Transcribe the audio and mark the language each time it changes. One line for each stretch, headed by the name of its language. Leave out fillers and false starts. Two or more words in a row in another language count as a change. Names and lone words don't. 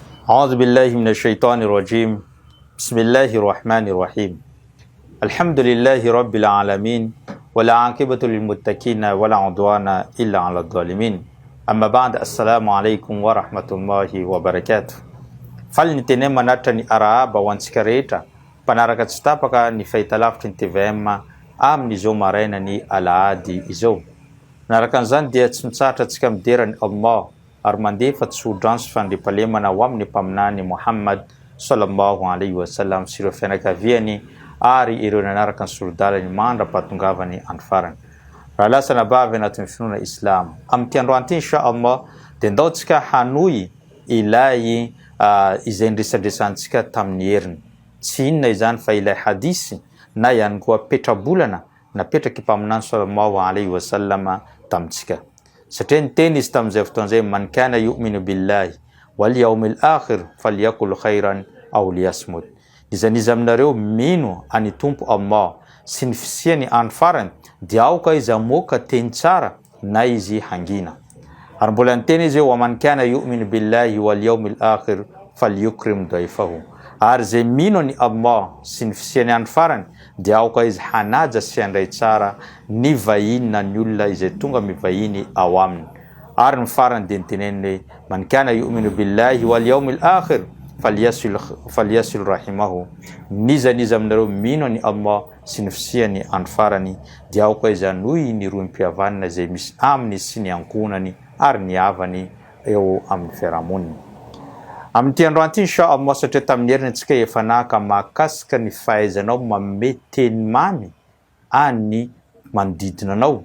Arabic: أعوذ بالله من الشيطان الرجيم بسم الله الرحمن الرحيم الحمد لله رب العالمين ولا عاقبة للمتقين ولا عدوان إلا على الظالمين أما بعد السلام عليكم ورحمة الله وبركاته فلنتني مناتني أرابا وانسكريتا
Malagasy: panaraka tsy tapaka ny fahitalavitry ny TVM amin'ny izao maraina ny alahady izao. Naraka an'izany dia tsy mitsahatra antsika midera ny Allah ary mandefa tsodransy fandriampahalemana ho amin'ny mpaminany Muhammad
Arabic: صلى الله عليه وسلم
Malagasy: sy ireo fianakaviany ary ireo nanaraka ny solodalany mandra-pahatongavany androfarany. Raha lasa nabavy anatin'ny finoana Islam. Amin'ny androany ity inshallah dia ndaontsika hanohy ilay izay ndresadresantsika tamin'ny heriny. Tsy inona izany fa ilay hadisy na ihany koa petrabolana napetraky mpaminany
Arabic: صلى الله عليه وسلم
Malagasy: tamitsika. Satria niteny izy tamin'izay fotoan'izay
Arabic: من كان يؤمن بالله واليوم الآخر فليقل خيرا أو ليصمت.
Malagasy: Izy aminareo mino ani tompo Allah sy ny fisiany andro farany dia aoka izy amoaka teny tsara na izy hangina. Ary mbola niteny izy
Arabic: ومن كان يؤمن بالله واليوم الآخر فليكرم ضيفه.
Malagasy: Ary zay mino ni Allah sy ny fisiany andro farany dia aoka izy hanaja sy handray tsara ny vahiny na ny olona izay tonga mivahiny ao aminy. Ary ny farany dia niteneniny
Arabic: من كان يؤمن بالله واليوم الآخر فليصل رحمه.
Malagasy: Niza aminareo mino ni Allah sy ny fisiany andro farany dia aoka izy hanohy ny rohim-pihavanana izay misy aminy sy ny ankonany ary ny havany eo amin'ny fiarahamoniny. Amin'ny androany ity inshallah satria tamin'ny heriny antsika efa naka mahakasika ny fahaizanao manome teny mamy any manodidina anao.